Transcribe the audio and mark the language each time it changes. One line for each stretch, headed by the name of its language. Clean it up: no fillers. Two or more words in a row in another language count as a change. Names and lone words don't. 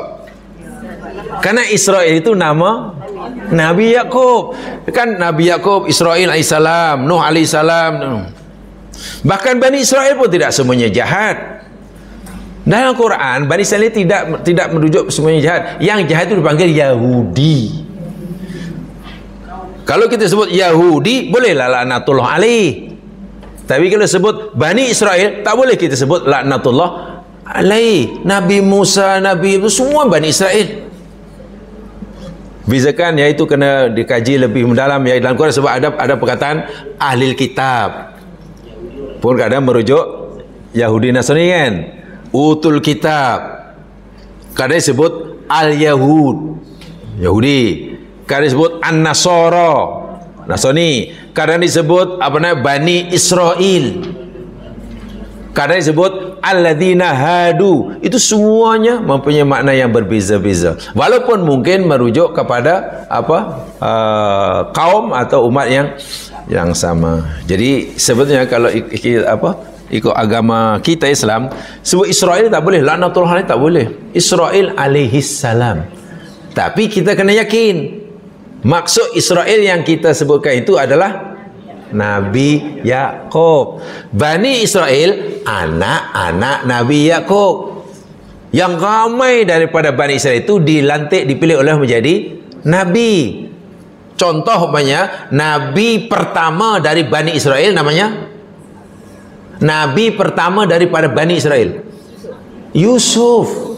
Malay: Karena Israel itu nama Nabi Yakub. Kan Nabi Yakub, Israel alaihissalam, Nuh alaihissalam. Bahkan Bani Israel pun tidak semuanya jahat. Dalam Quran, Bani Israel tidak merujuk semuanya jahat. Yang jahat itu dipanggil Yahudi. Kalau kita sebut Yahudi, bolehlah
Arabic: لعنة الله عليه.
Malay: Tapi kalau sebut Bani Israel, tak boleh kita sebut
Arabic: لعنة الله عليه.
Malay: Nabi Musa, Nabi itu semua Bani Israel. Bezakan, iaitu kena dikaji lebih mendalam. Ya, dalam Quran sebab ada perkataan ahli kitab, pun kadang merujuk Yahudi Nasrani kan.
Arabic: أوتوا الكتاب,
Malay: kadang disebut al-Yahud, Yahudi. Kadang disebut an-Nasara, Nasrani. Kadang disebut Bani Israel. Kadang disebut
Arabic: الذين هادوا.
Malay: Itu semuanya mempunyai makna yang berbeza-beza. Walaupun mungkin merujuk kepada kaum atau umat yang sama. Jadi sebetulnya kalau ikut agama kita Islam, sebut Israel tak boleh,
Arabic: لعنة الله عليه
Malay: tak boleh. Israel
Arabic: عليه السلام.
Malay: Tapi kita kena yakin maksud Israel yang kita sebutkan itu adalah Nabi Yakub. Bani Israel anak-anak Nabi Yakub. Yang ramai daripada Bani Israel itu dilantik, dipilih oleh menjadi Nabi. Contoh umpamanya, Nabi pertama dari Bani Israel namanya, Nabi pertama daripada Bani Israel, Yusuf.